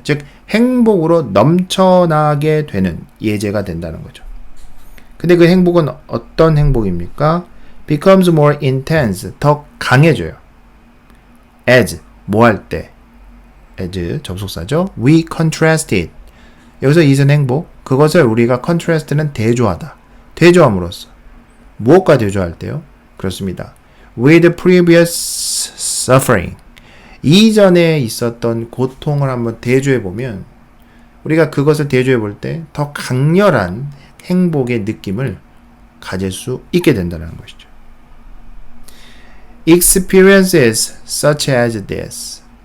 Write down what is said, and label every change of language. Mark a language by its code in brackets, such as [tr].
[ko] 즉 행복으로 넘쳐나게 되는 예제가 된다는 거죠. 근데 그 행복은 어떤 행복입니까? [en] becomes more intense, [ko] 더 강해져요. as, 뭐 할 때? as, 접속사죠. [en] we contrasted. [ko] 여기서 it은 행복, 그것을 우리가 contrast는 대조하다. 대조함으로써. 무엇과 대조할 때요? 그렇습니다. [en] with previous suffering. [ko] 이전에 있었던 고통을 한번 대조해보면 우리가 그것을 대조해볼 때 더 강렬한 행복의 느낌을 가질 수 있게 된다는 것이죠. [en] Experiences such as this.